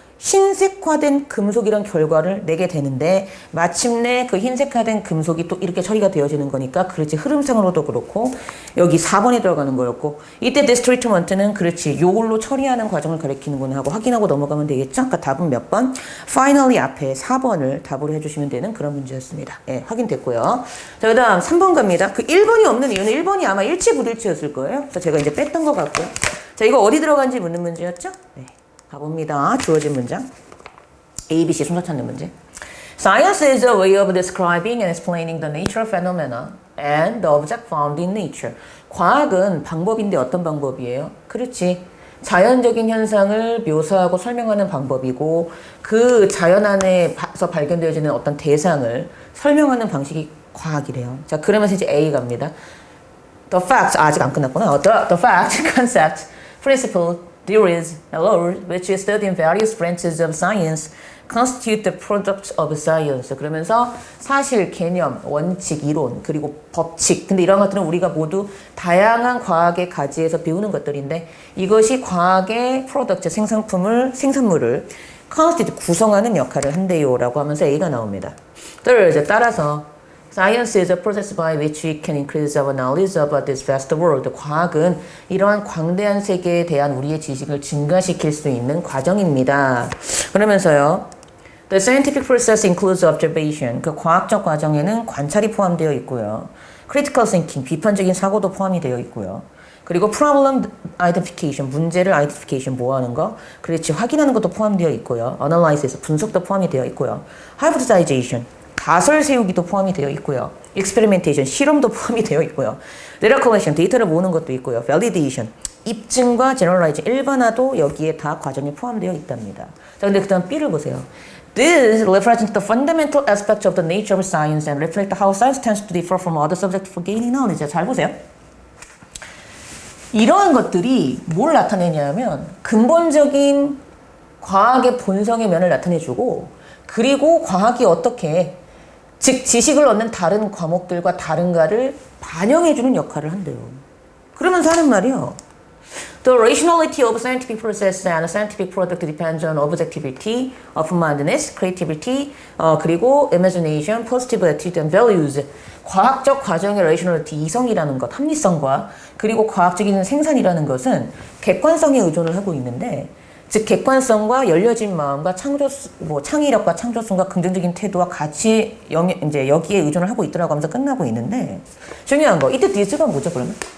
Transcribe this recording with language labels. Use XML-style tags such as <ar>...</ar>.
<ko>흰색화된 금속이란 결과를 내게 되는데 마침내 그 흰색화된 금속이 또 이렇게 처리가 되어지는 거니까 그렇지 흐름상으로도 그렇고 여기 4번에 들어가는 거였고 이때</ko> <en>this treatment</en> <ko>는 그렇지 요걸로 처리하는 과정을 가리키는구나 하고 확인하고 넘어가면 되겠죠? 아까 답은 몇 번? finally 앞에 4번을 답으로 해주시면 되는 그런 문제였습니다. 예, 확인됐고요. 자, 그 다음 3번 갑니다. 그 1번이 없는 이유는 1번이 아마 일치부일치였을 거예요. 그래서 제가 이제 뺐던 것 같고요. 자, 이거 어디 들어간지 묻는 문제였죠? 네. 가봅니다. 주어진 문장. A, B, C 순서 찾는 문제.</ko> <en>Science is a way of describing and explaining the nature of phenomena and the object found in nature.</en> <ko>과학은 방법인데 어떤 방법이에요? 그렇지. 자연적인 현상을 묘사하고 설명하는 방법이고 그 자연 안에서 발견되어지는 어떤 대상을 설명하는 방식이 과학이래요. 자, 그러면서 이제 A 갑니다. The facts, 아직 안 끝났구나.</ko> <en>The fact, concept, principle, theories, and laws, which is studied in various branches of science, constitute the products of science.</en> <ko>그러면서 사실, 개념, 원칙, 이론, 그리고 법칙. 근데 이런 것들은 우리가 모두 다양한 과학의 가지에서 배우는 것들인데 이것이 과학의 프로덕트, 생산물을 constitute, 구성하는 역할을 한대요라고 하면서 A가 나옵니다. 따라서</ko> <en>Science is a process by which we can increase our knowledge about this vast world.</en> <ko>과학은 이러한 광대한 세계에 대한 우리의 지식을 증가시킬 수 있는 과정입니다. 그러면서요.</ko> <en>The scientific process includes observation.</en> <ko>그 과학적 과정에는 관찰이 포함되어 있고요. Critical thinking, 비판적인 사고도 포함이 되어 있고요. 그리고 problem identification, 문제를 identification 뭐하는 거? 그렇지, 확인하는 것도 포함되어 있고요. Analysis, 분석도 포함이 되어 있고요. Hypothesization, 가설 세우기도 포함이 되어 있고요. Experimentation, 실험도 포함이 되어 있고요. Data collection, 데이터를 모으는 것도 있고요. Validation, 입증과 Generalizing, 일반화도 여기에 다 과정이 포함되어 있답니다. 자, 근데 그 다음 B를 보세요.</ko> <en>This represents the fundamental aspects of the nature of science and reflect how science tends to differ from other subjects for gaining knowledge.</en> <ko>잘 보세요. 이러한 것들이 뭘 나타내냐면 근본적인 과학의 본성의 면을 나타내주고 그리고 과학이 어떻게 즉 지식을 얻는 다른 과목들과 다른가를 반영해주는 역할을 한대요. 그러면서 하는 말이요.</ko> <en>The rationality of scientific process and scientific product depends on objectivity, open-mindedness, creativity,</en> <ko>그리고</ko> <en>imagination, positive attitude and values.</en> <ko>과학적 과정의 rationality, 이성이라는 것, 합리성과 그리고 과학적인 생산이라는 것은 객관성에 의존을 하고 있는데 즉 객관성과 열려진 마음과 창의력과 창조성과 긍정적인 태도와 같이 이제 여기에 의존을 하고 있더라고 하면서 끝나고 있는데 중요한 거 이때 디스가 뭐죠 그러면?</ko>